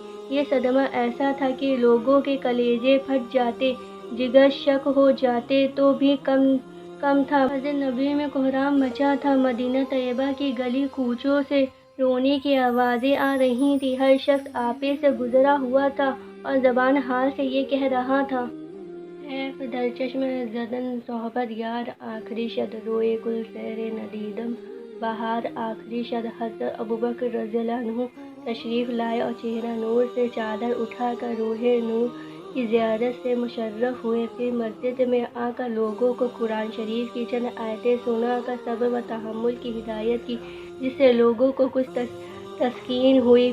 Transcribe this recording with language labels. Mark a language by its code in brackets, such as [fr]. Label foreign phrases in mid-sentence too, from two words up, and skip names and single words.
[ur] یہ صدمہ ایسا تھا کہ لوگوں کے کلیجے پھٹ جاتے، جگر شک ہو جاتے تو بھی کم تھا۔ مسجد نبوی میں کہرام مچا تھا، مدینہ طیبہ کی گلی کوچوں سے رونے کی آوازیں آ رہی تھیں، ہر شخص آپے سے گزرا ہوا تھا اور زبان حال سے یہ کہہ رہا تھا، [fa] حیف در چشم زدن صحبت یار، آخری شب روئے گل سیر ندیدم بہار، آخری شب۔ [ur] حضرت ابوبکر رضی اللہ عنہ تشریف لائے اور چہرہ نور سے چادر اٹھا کر روح نور کی زیارت سے مشرف ہوئے۔ پھر مسجد میں آ کر لوگوں کو قرآن شریف کی چند آیتیں سنا کر صبر و تحمل کی ہدایت کی، جس سے لوگوں کو کچھ تسکین ہوئی۔